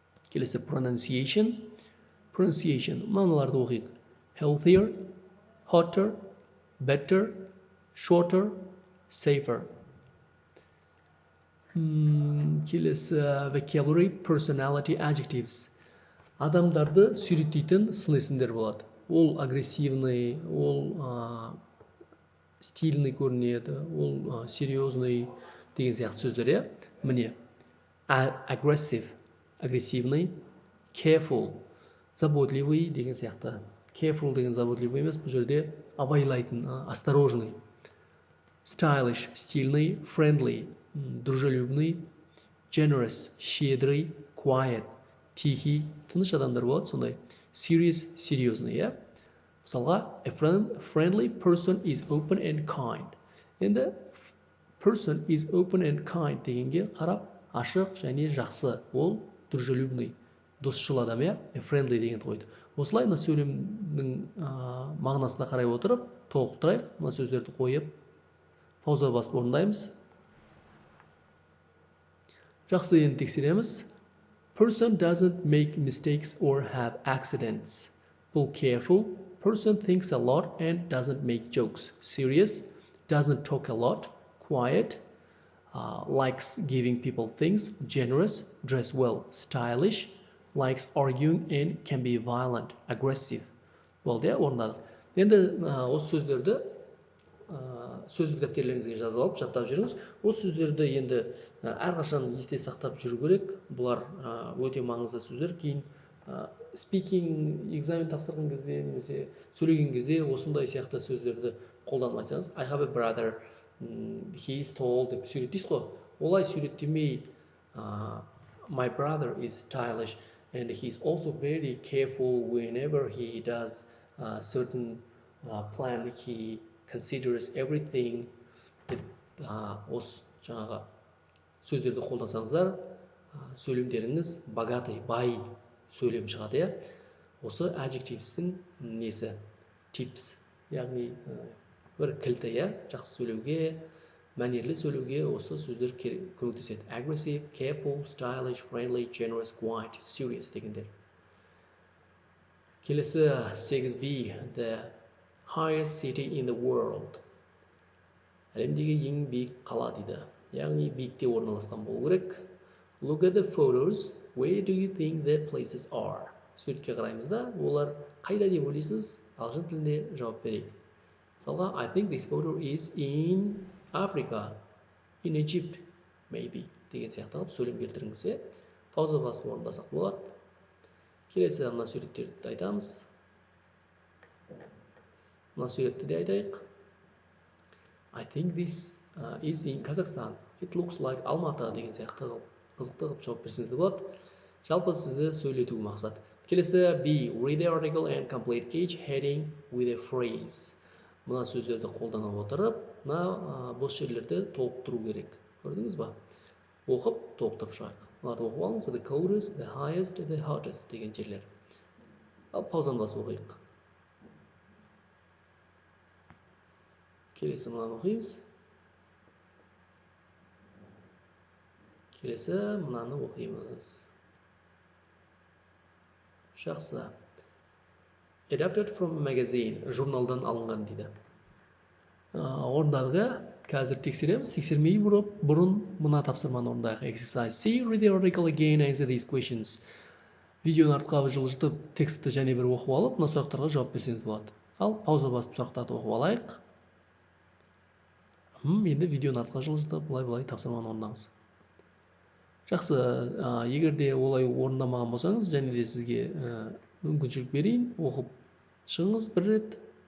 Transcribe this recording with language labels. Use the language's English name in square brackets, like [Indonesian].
[Kazakh] Келесі pronunciation. Мыналарды оқиық. [English] Healthier, hotter, better, shorter, safer. Келесі vocabulary, personality, adjectives. [Kazakh] Адамдарды суреттейтін сын есімдер болады. Ол агрессивный, ол стильный көрінеді, ол серьезный деген сияқты сөздер, Міне, aggressive, агрессивный, careful, заботливый деген сияқты. Careful деген заботливый емес, бұл жерде абайлайтын, осторожный. Stylish, стильный, friendly, дружелюбный, generous, щедрый, quiet, тихий, тыныш адамдар болады, сондай. [English] Serious, серьезный, [Kazakh] Мысалға, [English] a friendly person is open and kind. [Kazakh] Енді person is open and kind дегенге қарап, ашық және жақсы. Ол дружелюбный, досшыл адам, A friendly дегенді қойды. Осылай мына сөйлемнің мағынасына қарай отырып, толықтырайық. Мына сөздерді қойып, пауза басып орындаймыз. Жақсы, енді тексереміз. [English] Person doesn't make mistakes or have accidents. [Kazakh] Бұл [English] careful. Person thinks a lot and doesn't make jokes. Serious. Doesn't talk a lot. Quiet. Likes giving people things. Generous. Dress well. Stylish. Likes arguing and can be violent. [Kazakh] Aggressive. Болды, орындадық. Енді осы сөздерді сөздік дәптерлеріңізге жазып алып, жаттап жүріңіз. Осы сөздерді енді әрқашан есте сақтап жүру керек. Бұлар өте маңызды сөздер. Кейін speaking экзамен тапсырған кезде немесе сөйлеген кезде осындай сияқты сөздерді қолданбасаңыз, [English] I have a brother, he is tall [Kazakh] деп суреттейсіз ғой. Олай суреттемей, [English] my brother is stylish and he is also very careful whenever he does certain plan, he considers everything [Kazakh] деп осы жаңағы сөздерді қолдансаңыздар, сөйлемдеріңіз богатый, бай сөйлем шығады, Осы adjectives'тің несі? Tips, яғни бір кілті, жақсы сөйлеуге, мәнерлі сөйлеуге осы сөздер көмектеседі. [English] Aggressive, careful, stylish, friendly, generous, quiet, serious дегендер. [Kazakh] Келесі 8B, [English] the highest city in the world. [Kazakh] Әлемдегі ең биік қала дейді. Яғни биікте орналасқан болу керек. [English] Look at the photos. Where do you think the places are? [Kazakh] Суретке қараймыз да, олар қайда деп ойлайсыз? Ағылшын тілінде жауап берейік. Мысалға, [English] I think this photo is in Africa, in Egypt, maybe [Kazakh] деген сияқты қылып сөйлем келтіріңіз. Пауза басып орындасақ болады. Келесі мына суреттерді айтамыз. Мына суретті де айтайық. [English] I think this is in Kazakhstan. It looks like [Kazakh] Алматы деген сияқты қызықты қылып жауап берсеңіз де болады. Жалпы сізді сөйлету мақсат. Келесі B. [English] Read the article and complete each heading with a phrase. [Kazakh] Мына сөздерді қолдана отырып, мына бос жерлерді толықтыру керек. Көрдіңіз ба? Оқып, толықтырып шығайық. Мынаны оқып алыңыз. [English] The coldest, the highest, the hottest [Kazakh] деген жерлер. Ал паузаны басып оқиық. Келесі мынаны оқимыз. Келесі мынаны оқимыз. Жақсы. [English] Adapted from magazine, [Kazakh] журналдан алынған дейді. Орындарға қазір тексереміз. Тексермей бұрын мына тапсырманы орындайық. [English] Exercise C. Read the article again, answer these questions. [Kazakh] Видеоны артқа жылжытып, текстті және бір оқып алып, мына сұрақтарға жауап берсеңіз болады. Ал пауза басып сұрақтарды оқып алайық. Енді видеоны артқа жылжытып, былай тапсырманы орындаңыз. Жақсы, егер де олай орындамаған болсаңыз, және де сізге мүмкіншілік берейін, оқып шығыңыз бір рет.